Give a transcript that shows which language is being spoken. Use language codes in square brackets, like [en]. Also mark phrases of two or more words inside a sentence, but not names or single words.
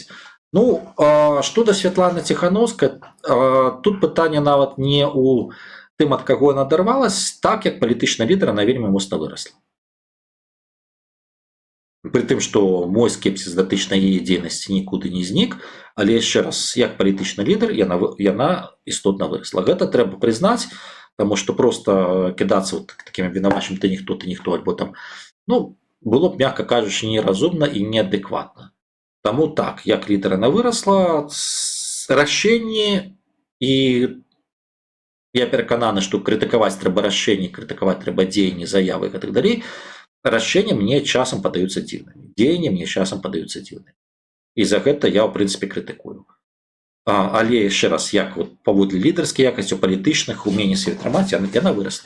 [be] Ну, што да Святланы Ціханаўскай, тут пытанне нават не ў тым, ад каго яна адарвалась, так як палітычны лідар яна вельмі моцна вырасла. Пры тым, што мой скепсіс датычна яе дзейнасці нікуды не знік, але яшчэ раз, як палітычны лідар яна істотна вырасла. Гэта трэба прызнаць, [ru] потому что просто кидаться вот такими виноватым ты никто, альбо там, ну, было б, мягко кажучи, неразумно и неадекватно. [be] Тому так, як лідер [ru] она выросла, [be] рашэнне, і я перакананы, што крытыкаваць трэба рашэнне, крытыкаваць трэба дзеянні, заявы і так далей, рашэнне мне часам падаюцца дзіўнымі, дзеянні мне часам падаюцца дзіўнымі. І за гэта я, ў прынцыпе, крытыкую. Але яшчэ раз, як вот паводле лідарскай якасці, палітычных умений сябе трымаць, яна вырасла.